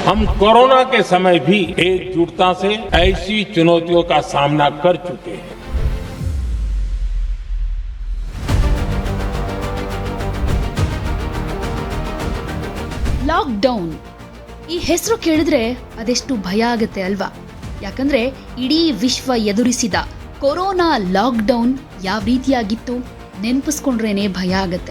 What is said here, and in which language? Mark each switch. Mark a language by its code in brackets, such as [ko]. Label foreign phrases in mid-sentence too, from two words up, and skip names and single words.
[hi] हम कोरोना के समय भी एकजुटता से ऐसी चुनौतियों का सामना कर चुके हैं। [kn] ಲಾಕ್ಡೌನ್ ಈ ಹೆಸರು ಕೇಳಿದ್ರೆ ಅದೆಷ್ಟು ಭಯ ಆಗುತ್ತೆ ಅಲ್ವಾ? ಯಾಕಂದ್ರೆ ಇಡೀ ವಿಶ್ವ ಎದುರಿಸಿದ ಕೊರೋನಾ ಲಾಕ್ಡೌನ್ ಯಾವ ರೀತಿಯಾಗಿತ್ತು ನೆನಪಿಸ್ಕೊಂಡ್ರೇನೆ ಭಯ ಆಗತ್ತೆ.